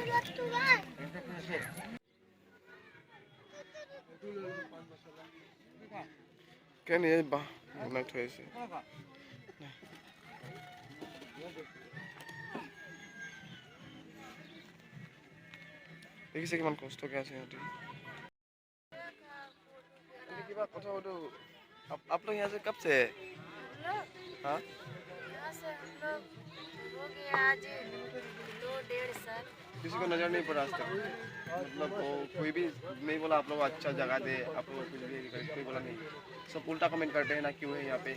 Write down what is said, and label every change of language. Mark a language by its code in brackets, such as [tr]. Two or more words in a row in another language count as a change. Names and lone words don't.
[as] কেনে বাহ বনাই থৈ আছে। দেখিছে কিমান কষ্টকে আছে সিহঁতি। [hi] किसी का कुछ वो आप लोग यहाँ से कब से है? हाँ यहाँ से हम लोग हो गया आज 2-1.5 साल। किसी को नजर नहीं पड़ा आज तक, मतलब वो कोई भी नहीं बोला आप लोग अच्छा जगह दे, आप लोग कुछ भी कोई बोला नहीं, सब उल्टा कमेंट करते हैं ना क्यों है यहाँ पे।